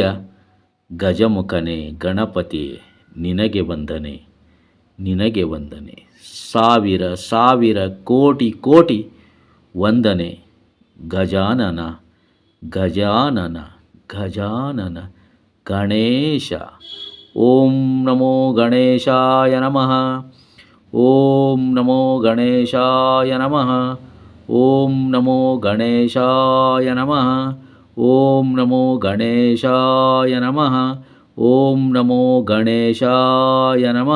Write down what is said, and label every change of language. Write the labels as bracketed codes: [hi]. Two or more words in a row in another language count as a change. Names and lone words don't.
[kn] ಗಜಮುಖನೇ, ಗಣಪತಿಯೇ, ನಿನಗೆ ವಂದನೆ, ನಿನಗೆ ವಂದನೆ. ಸಾವಿರ ಸಾವಿರ ಕೋಟಿ ಕೋಟಿ ವಂದನೆ. ಗಜಾನನ, ಗಜಾನನ, ಗಜಾನನ ಗಣೇಶ. [sa] ಓಂ ನಮೋ ಗಣೇಶಾಯ ನಮಃ. ಓಂ ನಮೋ ಗಣೇಶಾಯ ನಮಃ. ಓಂ ನಮೋ ಗಣೇಶಾಯ ನಮಃ. ಓಂ ನಮೋ ಗಣೇಶಾಯ ನಮಃ. ಓಂ ನಮೋ ಗಣೇಶಾಯ ನಮಃ.